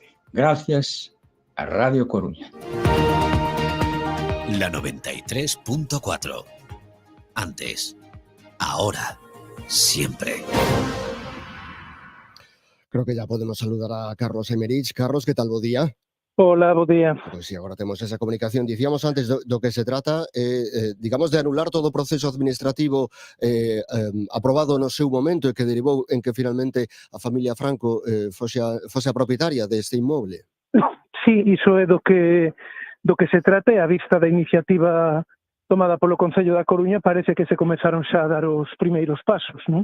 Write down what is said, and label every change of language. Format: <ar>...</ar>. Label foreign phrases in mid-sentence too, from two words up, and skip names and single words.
<es>Gracias a Radio Coruña. La 93.4. Antes, ahora, siempre. Creo que ya podemos saludar a Carlos Emerich. Carlos, ¿qué tal?</es> <gl>Bo día. Hola, bo día. Pues sí, agora temos esa comunicación. Dicíamos antes do que se trata, digamos, de anular todo o proceso administrativo aprobado no seu momento e que derivou en que finalmente a familia Franco fose a propietaria deste inmoble. Sí, iso é do que se trata, e a vista da iniciativa tomada polo Concello da Coruña parece que se comezaron xa a dar os primeiros pasos, non?</gl>